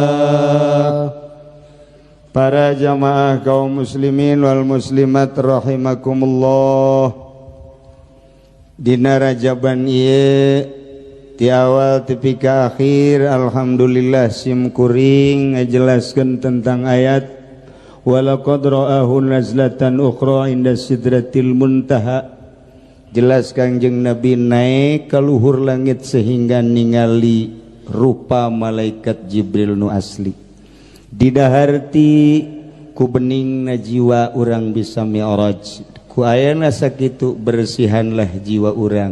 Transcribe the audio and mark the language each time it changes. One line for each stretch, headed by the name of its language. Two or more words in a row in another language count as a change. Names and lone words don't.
Sundanese: Para jamaah kaum
Arabic: المسلمين والمسلمات رحمكم الله,
Sundanese: dina Rajaban ieu ti awal tepi ka akhir alhamdulillah sim kuring ngajelaskeun tentang ayat
Arabic: ولقد رآه نزلة أخرى عند سدرة المنتهى.
Sundanese: Jelas Kangjeng Nabi
Indonesian: naik ke
Sundanese: luhur langit sehingga ningali rupa malaikat Jibril nu asli. Didaharti ku bening na jiwa urang bisa mi'raj, ku ayana sakitu bersihanlah jiwa urang.